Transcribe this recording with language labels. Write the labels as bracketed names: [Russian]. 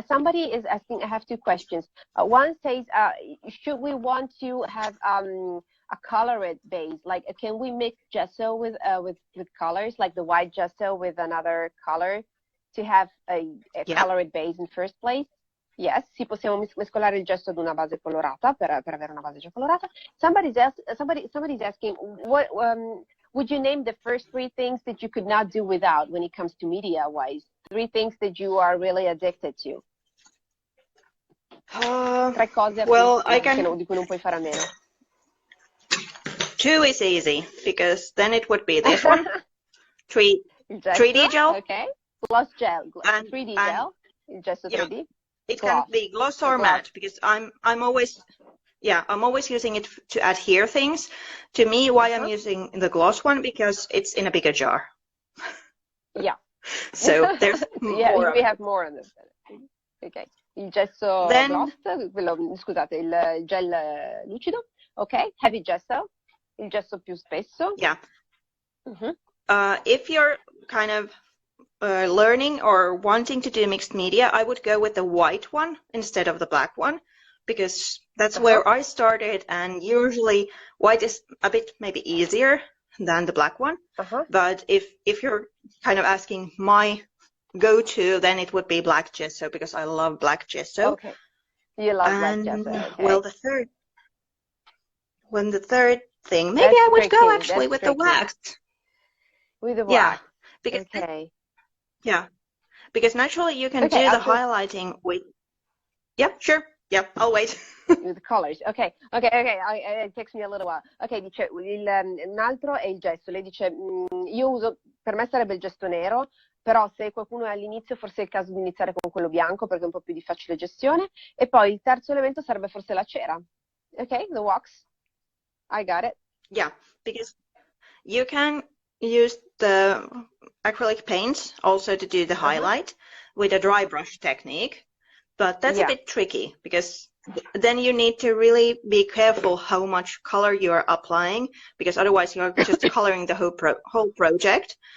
[English] Somebody is asking, I have two questions. One says, should we want to have a colored base? Like, can we mix gesso with colors, like the white gesso with another color, to have a colored base in first place? [Italian] Yes, sì, possiamo mescolare il gesso ad una base colorata per avere una base già colorata. [English] Somebody's asking, what would you name the first 3 things that you could not do without when it comes to media-wise? 3 things that you are really addicted to. [Italian] 3 cose [English] well, [Italian] di cui non puoi fare a meno. [English] 2 is easy, because then it would be this one. 3D gel. Okay. Gloss gel. And 3D gel. Gesso 3D. It can be gloss or matte, because I'm always using it to adhere things. To me, why I'm using the gloss one, because it's in a bigger jar. Yeah. So there's more. We have more on this. Okay. [Italian] Il gesso gloss, scusate, il gel lucido. Ok. [English] Heavy gesso. [Italian] Il gesso più spesso. [English] Yeah. If you're kind of learning or wanting to do mixed media, I would go with the white one instead of the black one, because that's where I started, and usually white is a bit maybe easier than the black one. But if you're kind of asking my go-to, then it would be black gesso, because I love black gesso. Okay. You love black gesso. Okay. Well, the third thing, maybe I would go actually with the wax. With the wax. Yeah, because yeah, because naturally you can do the highlighting with. Yeah, sure. Yeah, I'll wait. With colors. Ok. It takes me a little while. [Italian] Ok, dice un altro è il gesso. Lei dice io uso, per me sarebbe il gesso nero, però se qualcuno è all'inizio forse è il caso di iniziare con quello bianco perché è un po' più di facile gestione. E poi il terzo elemento sarebbe forse la cera. [English] Ok, the wax. I got it. Yeah, because you can use the acrylic paints also to do the highlight with a dry brush technique, but that's a bit tricky, because then you need to really be careful how much color you are applying, because otherwise you're just coloring the whole project.